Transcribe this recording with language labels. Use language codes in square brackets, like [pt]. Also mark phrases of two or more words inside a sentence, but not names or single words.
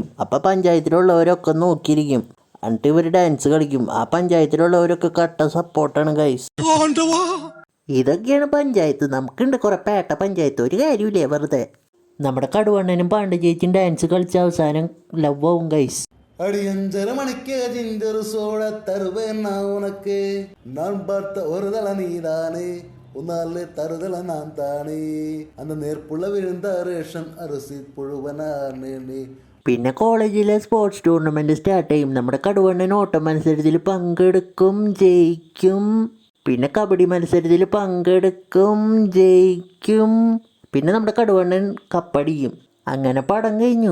[ml] അപ്പം പഞ്ചായത്തിലുള്ളവരൊക്കെ നോക്കിയിരിക്കും. എന്നിട്ട് ഇവർ ഡാൻസ് കളിക്കും. ആ പഞ്ചായത്തിലുള്ളവരൊക്കെ കട്ട സപ്പോർട്ടാണ് ഗൈസ്. ഇതൊക്കെയാണ് പഞ്ചായത്ത്. നമുക്കുണ്ട് കുറെ പേട്ട പഞ്ചായത്ത്, ഒരു കാര്യമില്ലേ വെറുതെ. നമ്മുടെ കടുവണ്ണനും പാണ്ഡ ചേച്ചിയും ഡാൻസ് കളിച്ച അവസാനം ലവ് ആവും ഗൈസ്. [ta] அடியஞ்சர மணிக்கு ஜிஞ்சரு சோழ தருவேன் நான் உனக்கு நான் பார்த்த ஒரு தலை நீதானே உன்னாலே தருதல நான் தானே அந்த நேர்ப்புള്ള விழுந்த ரேஷன் அரசி புழுவனாணே. [ml] പിന്നെ കോളേജിലെ സ്പോർട്സ് ടൂർണമെൻറ്റ് സ്റ്റാർട്ട് ചെയ്യും. നമ്മുടെ കടുവണ്ണൻ ഓട്ട മത്സരത്തിൽ പങ്കെടുക്കും, ജയിക്കും. പിന്നെ കബഡി മത്സരത്തിൽ പങ്കെടുക്കും, ജയിക്കും. പിന്നെ നമ്മുടെ കടുവണ്ണൻ കപ്പടിക്കും. അങ്ങനെ പടം കഴിഞ്ഞു.